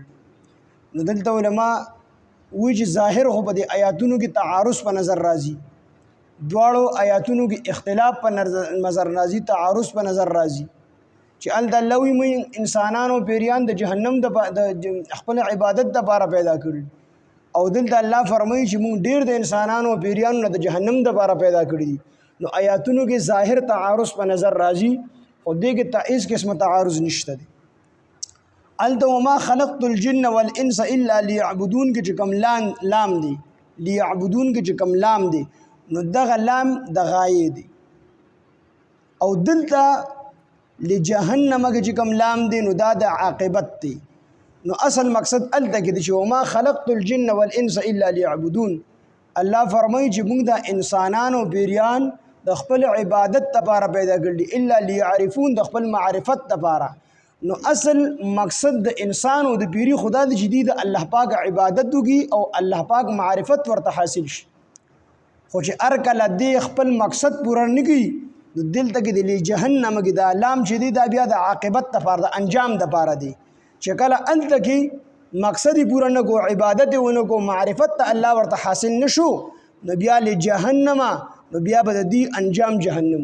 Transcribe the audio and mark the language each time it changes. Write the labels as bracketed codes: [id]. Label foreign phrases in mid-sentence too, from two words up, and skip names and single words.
[ps] نو دلته علما وی چې ظاهر خو په دې آیاتونو کې تعارض په نظر راځي، دواړو آیاتونو کې اختلاف په نظر راځي، تعارض په نظر راځي چې الله وی انسانانو پیریان د جهنم د خپل عبادت لپاره پیدا کړي او دلته الله فرمایي چې موږ ډېر د انسانانو پیریانو نه د جهنم لپاره پیدا کړي. نو آیاتونو کې ظاهر تعارض په نظر راځي او دې کې هیڅ قسمه تعارض نشته دی. [ar] وما خلقت الجن والانس الا ليعبدون [ps] کې چې کوم لام دی، ليعبدون کې چې کوم لام دی نو دغه لام د غایې دی، او دلته لجهنم کې چې کوم لام دی نو دا د عاقبت دی. نو اصل مقصد الته کې دی چې [ar] وما خلقت الجن والانس الا ليعبدون. [ps] الله فرمایي چې موږ د انسانانو پیریان د خپل عبادت لپاره پیدا کړي [ar] الا ليعرفون، [ps] د خپل معرفت لپاره. نو اصل مقصد د انسان او د پیری خدا د جدید الله پاک عبادت وکي او الله پاک معرفت ورته حاصل شي. خو چې ار کله دې خپل مقصد پوره نه کړي نو دلته کې د جهنم کې د لام چې دی دا بیا د عاقبت لپاره د انجام لپاره دی چې کله انت کې مقصد پوره نه کو، عبادت ونه کو، معرفت ته الله ورته حاصل نشو نو بیا لجهنم، نو بیا به د دې انجام جهنم.